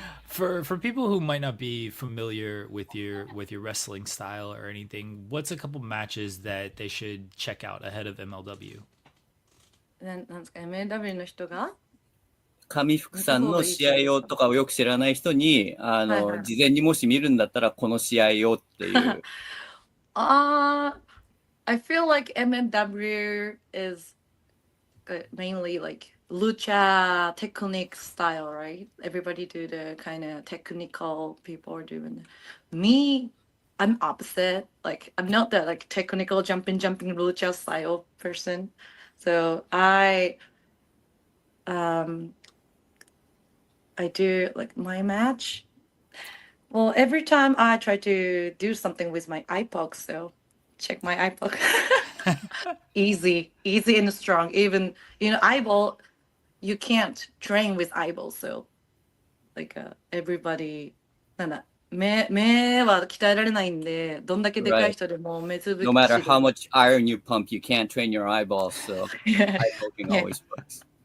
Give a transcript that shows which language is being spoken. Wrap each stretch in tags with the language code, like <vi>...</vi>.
<en>For people who might not be familiar with your wrestling style or anything, what's a couple matches that they should check out ahead of MLW?</en> <ja>なんですか MLW の人が上福さんの試合をとかをよく知らない人に、事前にもし見るんだったら、この試合をっていう。</ja> <en>I feel like MLW is mainly like lucha technique style, right? Everybody do the kind of technical people are doing. Me, I'm opposite. Like I'm not that like technical jumping lucha style person. So I do like my match. Well, every time I try to do something with my iPod, so check my iPod. easy and strong. Even eyeball, you can't train with eyeball. So like everybody,</en> <ja>なんだ目は鍛えられないんで、どんだけでかい人でも目つぶき</ja> <en>No matter how much iron you pump, you can't train your eyeballs, so Yeah. eye poking always works.</en>